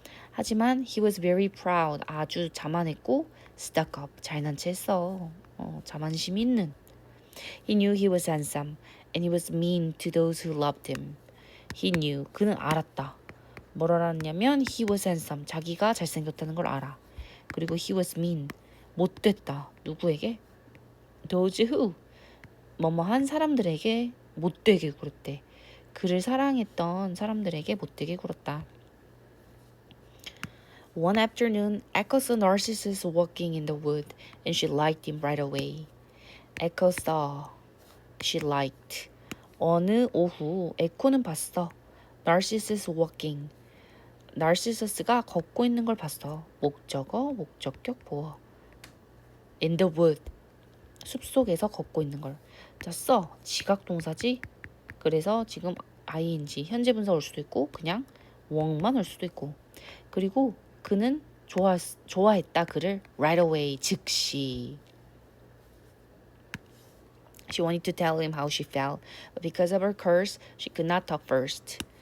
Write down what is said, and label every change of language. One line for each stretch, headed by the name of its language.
Korean: 하지만
English: he was very proud.
Korean: 아주 자만했고
English: stuck up.
Korean: 잘난 체 했어. 자만심 있는.
English: He knew he was handsome, and he was mean to those who loved him. He knew,
Korean: 그는 알았다. 뭘 알았냐면
English: he was handsome,
Korean: 자기가 잘생겼다는 걸 알아. 그리고
English: he was mean,
Korean: 못됐다. 누구에게?
English: Those who,
Korean: 뭐뭐한 사람들에게 못되게 굴었대. 그를 사랑했던 사람들에게 못되게 굴었다.
English: One afternoon, Echo saw Narcissus walking in the wood, and she liked him right away. Echo saw, she liked.
Korean: 어느 오후, 에코는 봤어.
English: Narcissus walking.
Korean: 나르시서스가 걷고 있는 걸 봤어. 목적어, 목적격, 보어.
English: In the wood.
Korean: 숲속에서 걷고 있는 걸. 자, 써. 지각 동사지. 그래서 지금 ing, 현재 분사 올 수도 있고 그냥 walk만 올 수도 있고. 그리고 그는 좋아했다 그를
English: right away,
Korean: 즉시.
English: She wanted to tell him how she felt, but because of her curse, she could not talk first.